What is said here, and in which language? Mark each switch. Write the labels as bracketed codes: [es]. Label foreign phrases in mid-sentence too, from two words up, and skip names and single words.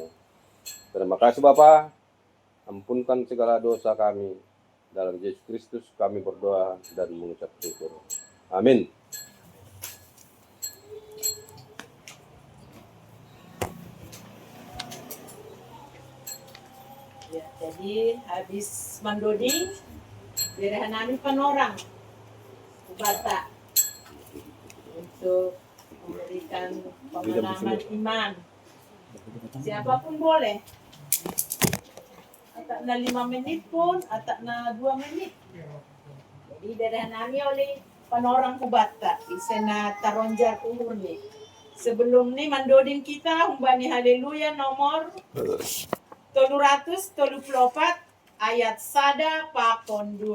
[id] Terima kasih Bapa, ampunkan segala dosa kami. Dalam Yesus Kristus kami berdoa dan mengucap syukur. Amin. Ya, jadi habis [bts] mandodi, birahan namin panorang Bata [id] untuk memberikan pengalaman iman. Siapapun boleh. [bts] Atak na 5 [id] menit pun, [bts] atak na 2 menit. Jadi birahan namin oleh panorang Bata, isa na taronjar umur ni. Sebelum ni mandodin kita umbani haleluya nomor 334 ayat sada pakon 2.